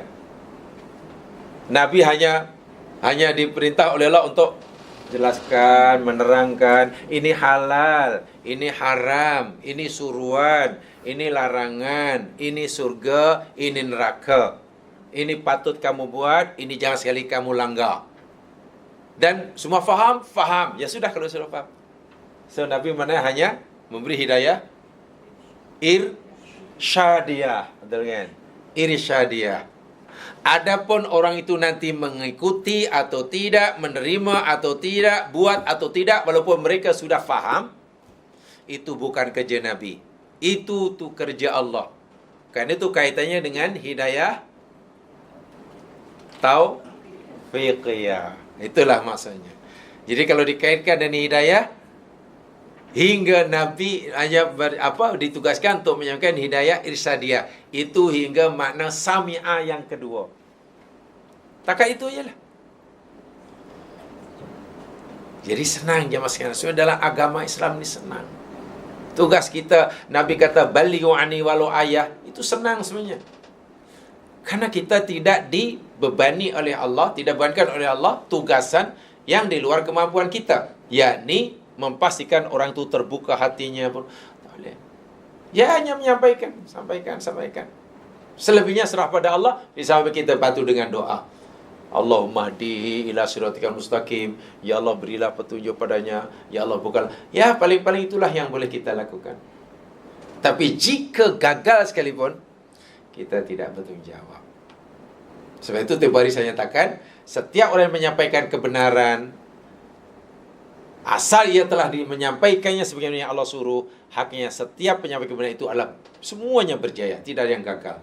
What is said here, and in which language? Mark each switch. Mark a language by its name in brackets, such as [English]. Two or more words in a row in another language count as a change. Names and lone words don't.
[Malay] Nabi hanya diperintah oleh Allah untuk jelaskan, menerangkan, ini halal, ini haram, ini suruhan, ini larangan, ini surga, ini neraka. Ini patut kamu buat, ini jangan sekali kamu langgar. Dan semua faham? Faham. Ya sudah kalau sudah faham. So Nabi mana hanya memberi hidayah irsyadiyah. Betul kan? Irsyadiyah. Adapun orang itu nanti mengikuti atau tidak, menerima atau tidak, buat atau tidak, walaupun mereka sudah faham, itu bukan kerja Nabi. Itu kerja Allah. Karena itu kaitannya dengan hidayah taufiqiyah. Itulah maksudnya. Jadi kalau dikaitkan dengan hidayah, hingga Nabi hanya ditugaskan untuk menyampaikan hidayah irsyadiyah. Itu hingga makna sami'ah yang kedua. Takat itu je lah. Jadi senang jemaah sekalian. Sebenarnya dalam agama Islam ni senang. Tugas kita, Nabi kata [Arabic] بلغوا عني ولو آية. [Malay] Itu senang sebenarnya. Karena kita tidak dibebani oleh Allah, tidak dibebankan oleh Allah tugasan yang di luar kemampuan kita, yakni memastikan orang itu terbuka hatinya pun tak boleh. Ya hanya menyampaikan, sampaikan. Selebihnya serah pada Allah. Sampai kita patuh dengan doa. [Arabic] اللهم اهده إلى صراطك المستقيم. [Malay] Ya Allah berilah petunjuk padanya. Ya Allah bukan. Ya paling-paling itulah yang boleh kita lakukan. Tapi jika gagal sekalipun, kita tidak bertanggung jawab. Sebab itu tiap hari saya nyatakan, setiap orang yang menyampaikan kebenaran, asal ia telah menyampaikannya sebagaimana yang Allah suruh, haknya setiap penyampaian kebenaran itu adalah semuanya berjaya, tidak ada yang gagal.